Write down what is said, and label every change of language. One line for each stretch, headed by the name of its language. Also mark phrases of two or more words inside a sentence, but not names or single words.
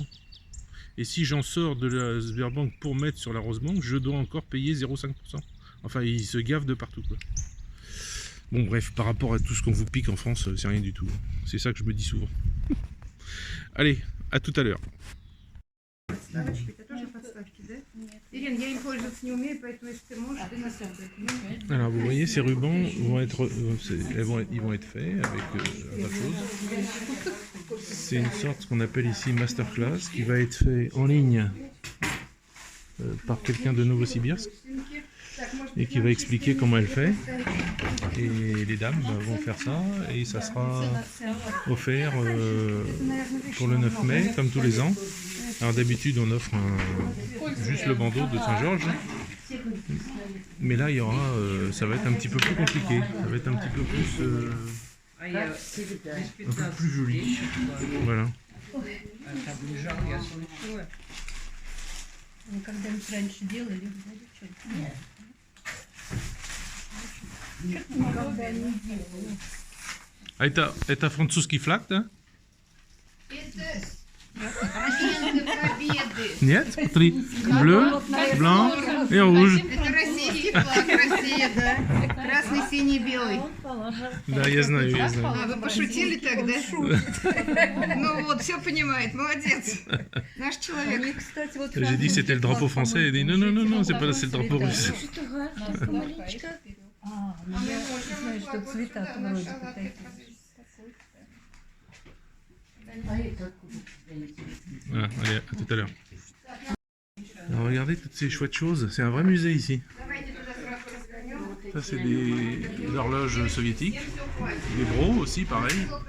French: Et si j'en sors de la Sberbank pour mettre sur la Rosebank, je dois encore payer 0,5%. Enfin, ils se gavent de partout, quoi. Bon, bref, par rapport à tout ce qu'on vous pique en France, c'est rien du tout. C'est ça que je me dis souvent. Allez, à tout à l'heure.
Russian: подставочки. Это тоже подставки, да? Ирина, я им пользоваться не умею, поэтому если ты можешь, ты на самом деле.
French: Alors vous voyez, ces rubans vont être, ils vont être faits avec un tas de choses. C'est une sorte, ce qu'on appelle ici masterclass, qui va être fait en ligne par quelqu'un de Novosibirsk et qui va expliquer comment elle fait. Et les dames vont faire ça et ça sera offert pour le 9 mai, comme tous les ans. Alors d'habitude on offre juste le bandeau de Saint-Georges. Mais là, il y aura, ça va être un petit peu plus compliqué. Ça va être un petit peu plus joli. Voilà.
Russian: Когда мы раньше делали, А это французский флаг, да? Агенты Победы. Нет? Смотри.
French: Bleu, blanc et rouge.
Russian: Это российский флаг России, да? Красный, синий, белый. Да, я знаю, я знаю. А, вы пошутили так, да? Ну вот, все понимает, молодец. Наш человек.
French: J'ai dit c'était le drapeau français, il dit non, non, non, non, c'est pas c'est le drapeau russe.
Russian: знаешь, что цвета вроде бы такие.
French: Voilà, allez, à tout à l'heure. Alors regardez toutes ces chouettes choses, c'est un vrai musée ici. Ça c'est des horloges soviétiques, des bros aussi pareil.